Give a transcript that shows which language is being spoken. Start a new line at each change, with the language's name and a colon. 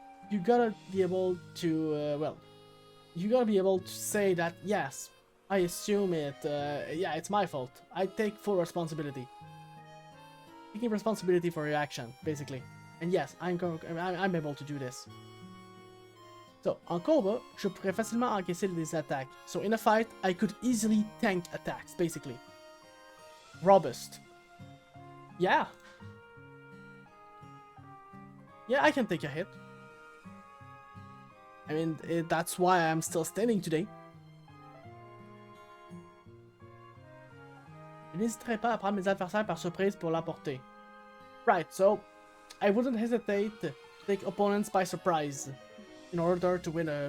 English: You gotta be able to, you gotta be able to say that, yes, I assume it, yeah, it's my fault. I take full responsibility. Taking responsibility for your action, basically. And yes, I'm able to do this.
French: So, en combat, je pourrais facilement encaisser des attaques.
English: So, in a fight, I could easily tank attacks, basically. Robust. Yeah. Yeah, I can take a hit. I mean, that's why I'm still standing today.
French: Je n'hésiterai pas à prendre mes adversaires par surprise pour l'emporter.
English: Right, so I wouldn't hesitate to take opponents by surprise in order to win.